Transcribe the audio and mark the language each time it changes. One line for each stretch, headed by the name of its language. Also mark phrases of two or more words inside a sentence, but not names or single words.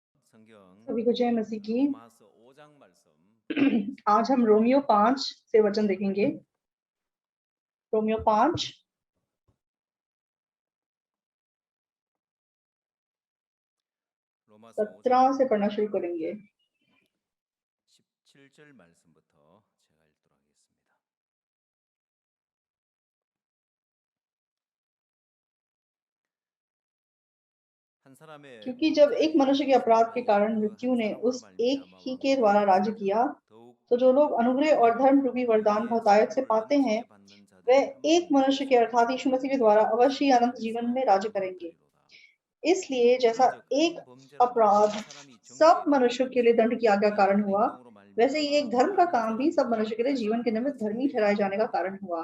Hindi: सभी को जय मसीह की।
Korean: 로마서 5장 말씀
Hindi: आज हम रोमियो 5 से वचन देखेंगे। रोमियो 5
Korean: 로마서 5장
Hindi: 17 से पढ़ना शुरू करेंगे।
Korean: 17절 말씀부터 제가 읽도록 하겠습니다. 한 사람의
Hindi: क्योंकि जब एक मनुष्य के अपराध के कारण मृत्यु ने उस एक ही के द्वारा राज्य किया, तो जो लोग अनुग्रह और धर्म रूपी वरदान बहुतायत से पाते हैं, वे एक मनुष्य के अर्थात यीशु मसीह के द्वारा अवश्य ही अनंत जीवन में राज्य करेंगे। इसलिए जैसा एक अपराध सब मनुष्यों के लिए दंड की आज्ञा कारण हुआ, वैसे ही एक धर्म का काम भी सब मनुष्य के लिए जीवन के निमित्त धर्मी ठहराए जाने का कारण हुआ।